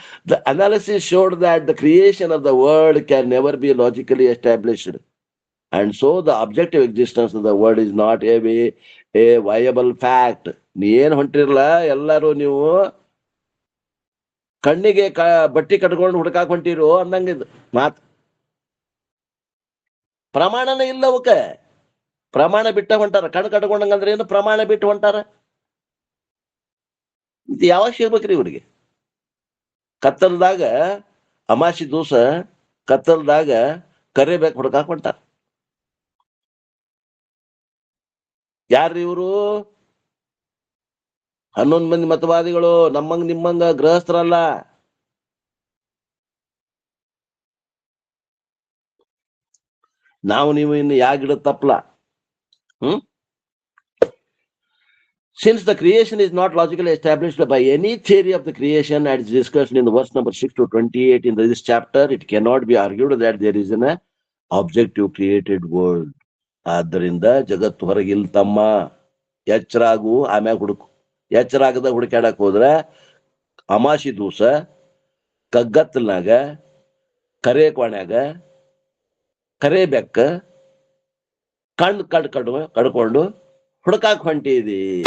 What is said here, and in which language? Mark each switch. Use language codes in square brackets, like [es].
[en] The analysis showed that the creation of the world can never be logically established, and so the objective existence of the world is not a viable fact. [kn] ಏನ್ ಹೊಂಟಿರಲ್ಲ ಎಲ್ಲಾರು ನೀವು ಕಣ್ಣಿಗೆ ಬಟ್ಟಿ ಕಟ್ಕೊಂಡು ಹುಡುಕಾಕ್ ಹೊಂಟಿರು ಅಂದಂಗಿದ್ ಮಾತ್. ಪ್ರಮಾಣನೇ ಇಲ್ಲ ಅವಕ್ಕ. ಪ್ರಮಾಣ ಬಿಟ್ಟ ಹೊಂಟಾರ. ಕಣ್ ಕಟ್ಕೊಂಡಂಗಂದ್ರೆ ಏನು? ಪ್ರಮಾಣ ಬಿಟ್ಟು ಹೊಂಟಾರ. ಯಾವಾಗ ಸಿಗ್ಬೇಕ್ರಿ ಇವ್ರಿಗೆ? ಕತ್ತಲ್ದಾಗ, ಅಮಾಸಿ ದಿವಸ ಕತ್ತಲ್ದಾಗ ಕರಿಬೇಕು ಹುಡುಕಾಕ್ ಹೊಂಟಾರ. ಯಾರ್ರಿ ಇವರು? 11 ಮಂದಿ ಮತವಾದಿಗಳು. ನಮ್ಮಂಗ್ ನಿಮ್ಮಂಗ ಗೃಹಸ್ಥರಲ್ಲ. ನಾವು ನೀವು ಇನ್ನು ಯಾ ಗಿಡ ತಪ್ಪಲ. [en] Since the creation is not logically established by any theory of the creation as discussed in the verse number 6 to 28 in this chapter, it cannot be argued that there is an objective created world. [kn] ಆದ್ದರಿಂದ ಜಗತ್ತು ಹೊರಗಿಲ್ ತಮ್ಮ. ಎಚ್ಚರಾಗು, ಆಮ್ಯಾಗ ಹುಡುಕು. ಎಚ್ಚರಾಗದ ಹುಡುಕಾಡಕ್ ಹೋದ್ರ ಅಮಾಸಿ ದಿವಸ ಕಗ್ಗತ್ತಲ್ನಾಗ, ಕರೆ ಕೋಣ್ಯಾಗ, ಕರೆ ಬೆಕ್ಕ ಕಡ್ಕೊಂಡು ಹುಡುಕಾಕ್ ಹೊಂಟಿದಿ.